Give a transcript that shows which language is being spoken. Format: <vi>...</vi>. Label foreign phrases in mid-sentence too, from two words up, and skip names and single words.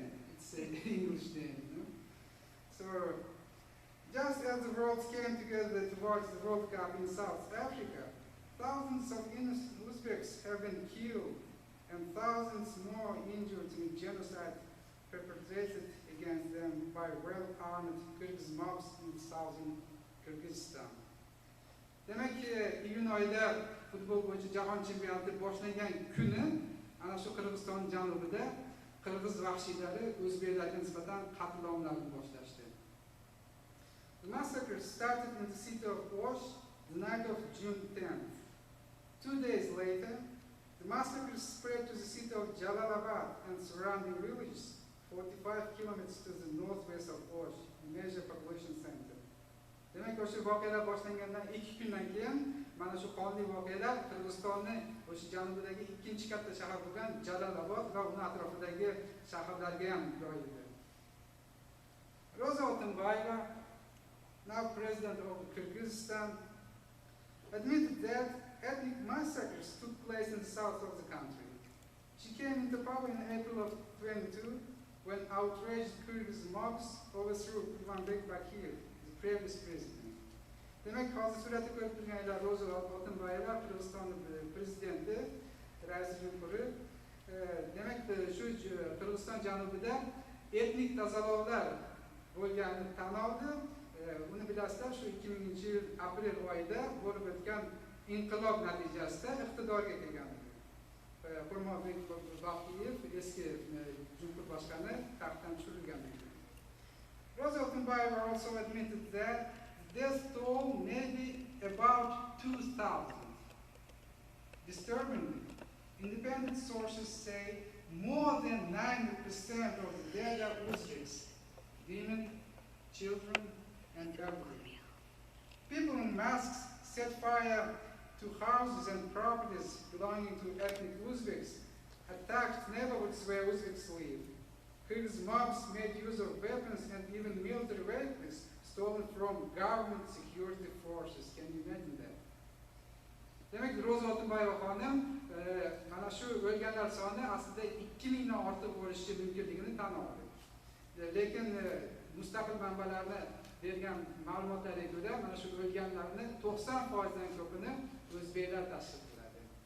<en>It's an English name, you know? So, just as the world came together to watch the World Cup in South Africa, thousands of innocent Uzbeks have been killed and thousands more injured in genocide perpetrated against them by well-armed Kyrgyz mobs in southern Kyrgyzstan.</en> <uz>Demek ki iyun oyida futbol bo'yicha jahon chempionati boshlangan kuni ana shu Qirg'iziston janubida Qirg'iz vahshiylari o'zbeklarga nisbatan qatlomlarni boshlashdi.</uz> <en>The massacre started in the city of Osh the night of June 10th. 2 days later, the massacre spread to the city of Jalalabad and surrounding villages, 45 kilometers to the northwest of Osh, a major population center.</en> <uz>Demek o'sha voqealar boshlangandan 2 kundan keyin mana shu qonli voqealar Qirg'izistonni o'sha janubidagi ikkinchi katta shahar bo'lgan Jalalabad va uning atrofidagi shaharlarga ham yoyildi.</uz> <en>Rosa Otunbayeva, now president of Kyrgyzstan, admitted that ethnic massacres took place in the south of the country. She came into power in April of 22 when outraged Kyrgyz mobs overthrew Bahtиёр, the previous president.</en> <uz>Demek hozir suratga ko'rib turganlar Rosa Otunbayeva, Qirg'iziston prezidenti, rais jumhuri. Demek shu Qirg'iziston janubida etnik tozalovlar bo'lganini tan oldi. Uni bilasizlar, shu 2000-yil aprel oyida bo'lib o'tgan inqilob natijasida iqtidorga kelgan. Qurmonbek Baqtiyev eski jumhur boshqoni taxtdan tushirilgan.</uz> <en>Rosa Otunbayeva also admitted that the death toll may be about 2,000. Disturbingly, independent sources say more than 90% of the dead are Uzbeks, women, children, and elderly. People in masks set fire to houses and properties belonging to ethnic Uzbeks, attacked neighborhoods where Uzbeks live. Kyrgyz mobs made use of weapons and even military vehicles stolen from government security forces. Can you imagine that?</en> <uz>Demek Rosa Otunbayeva xonim mana shu o'lganlar soni aslida 2000 dan ortiq bo'lishi mumkinligini tan oldi. Lekin mustaqil manbalarni bergan ma'lumotlarga ko'ra mana shu o'lganlarning 90% dan ko'pini o'zbeklar tashkil qiladi.</uz>